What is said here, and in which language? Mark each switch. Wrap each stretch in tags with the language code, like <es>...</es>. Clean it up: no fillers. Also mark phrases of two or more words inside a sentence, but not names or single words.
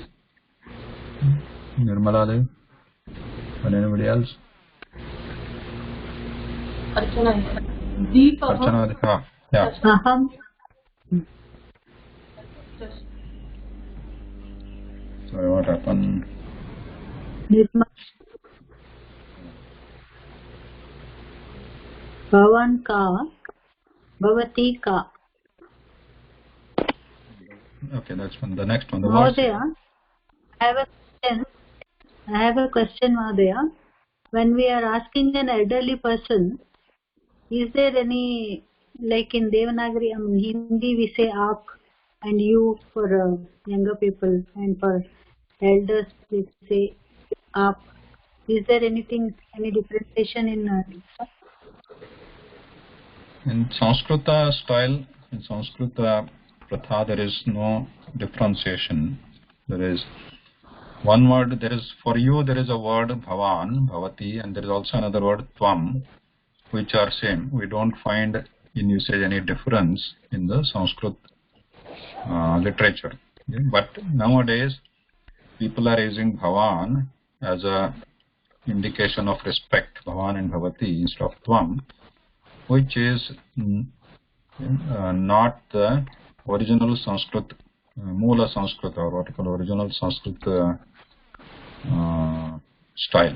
<en>Nirmala Dev? Or anybody else? Archana. Deep. Archana. Yeah. Aham. Sorry, what happened?</en> <hi>भवान का, भवती का.</hi> <en>Okay, that's one. The next one. The Mahodaya, I have a question, Mahodaya. When we are asking an elderly person, is there any, like in Devanagari, Hindi we say aap and you for younger people, and for elders we say aap. Is there anything, any differentiation in Sanskrita style, in</en> <hi>संस्कृत प्रथा,</hi> <en>there is no differentiation. There is one word, there is, for you there is a word bhavan, bhavati, and there is also another word tvam, which are same. We don't find in usage any difference in the Sanskrit literature. Okay? But nowadays people are using bhavan as a indication of respect, bhavan and bhavati instead of tvam, which is not the original Sanskrit, Mula Sanskrit, or what you call original Sanskrit style.</en>